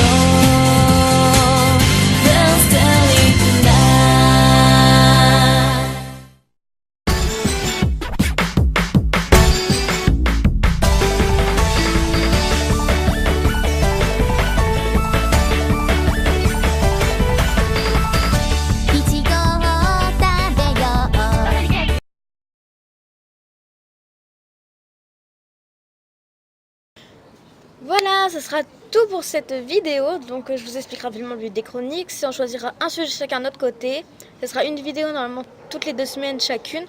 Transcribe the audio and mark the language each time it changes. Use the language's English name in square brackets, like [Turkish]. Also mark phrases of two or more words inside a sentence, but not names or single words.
[English] Let's tell it tonight [Japanese] いちごを食べよう [French] Voilà, ce sera tout pour cette vidéo. Donc je vous expliquerai rapidement le but des chroniques. Si on choisira un sujet chacun de notre côté, ce sera une vidéo normalement toutes les 2 semaines chacune.